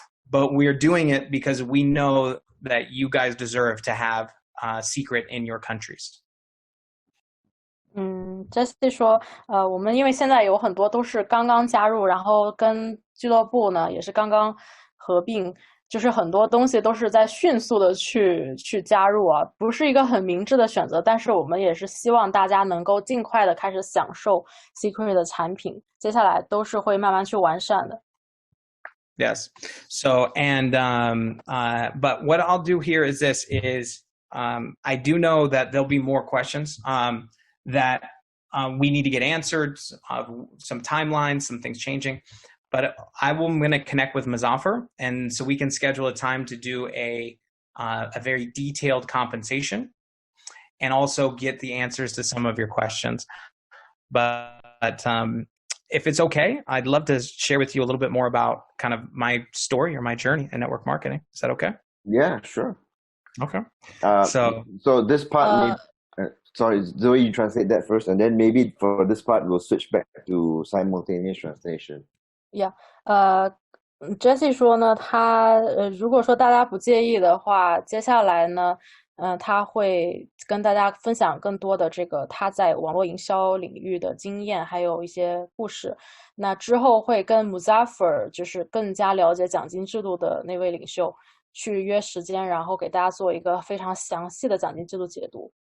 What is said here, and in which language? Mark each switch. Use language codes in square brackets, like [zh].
[en] But we're doing it because we know that you guys deserve to have Seacret in your countries. [zh] Jesse 说，我们因为现在有很多都是刚刚加入，然后跟俱乐部呢也是刚刚合并，就是很多东西都是在迅速的去加入啊，不是一个很明智的选择，但是我们也是希望大家能够尽快的开始享受 Seacret 的产品，接下来都是会慢慢去完善的。 Yes. [en] So, and, but what I'll do here is this is, I do know that there'll be more questions, that, we need to get answered, some timelines, some things changing, but I'm going to connect with Muzaffar, and so we can schedule a time to do a very detailed compensation and also get the answers to some of your questions. But, if it's okay, I'd love to share with you a little bit more about kind of my story or my journey in network marketing. Is that okay? Yeah, sure. Okay. So this part, sorry, Zoe, you translate that first, and then maybe for this part, we'll switch back to simultaneous translation. Yeah. [zh] Jesse 说呢，他如果说大家不介意的话，接下来呢，他会跟大家分享更多的这个他在网络营销领域的经验，还有一些故事。那之后会跟 Muzaffar 就是更加了解奖金制度的那位领袖去约时间，然后给大家做一个非常详细的奖金制度解读。